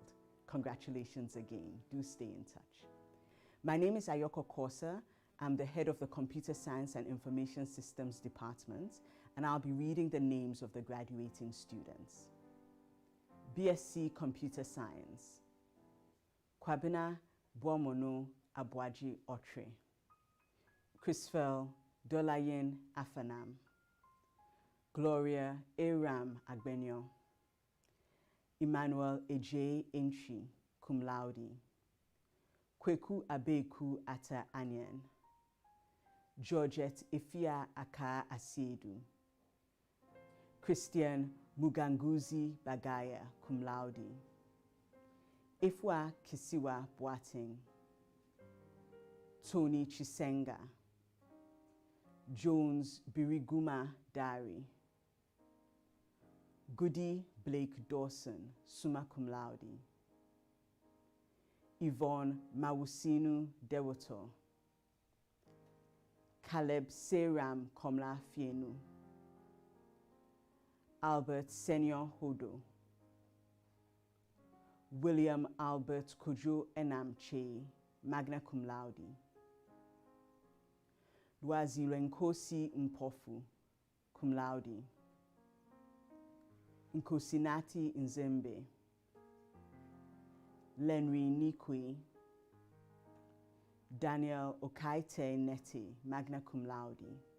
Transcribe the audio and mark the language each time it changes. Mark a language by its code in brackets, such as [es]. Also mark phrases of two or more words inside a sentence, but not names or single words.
[en] Congratulations again. Do stay in touch. My name is Ayoko Kosa. I'm the head of the Computer Science and Information Systems Department, and I'll be reading the names of the graduating students. BSc Computer Science, Kwabena Bomono Abwaji Otre, Chrisfel Dolayen Afanam, Gloria Aram Agbenyo, Emmanuel Eje Enchi, [la] cum laude, [en] Kweku Abeku Ata Anyen, Georgette Ifia Aka Asiedu, Christian Muganguzi Bagaya, [la] cum laude, [en] Ifwa Kisiwa Boateng, Tony Chisenga, Jones Biriguma Dari, Goody Blake Dawson, [la] summa cum laude, [en] Yvonne Mawusinu Dewoto, Caleb Seram Komla Fienu, Albert Senior Hodo, William Albert Kojo Enam Che, [la] magna cum laude, [en] Lwazilenkosi Mpofu, [la] cum laude, [en] Nkosinati Nzembe, Lenry Nikwe, Daniel Okaite Neti, [la] magna cum laude,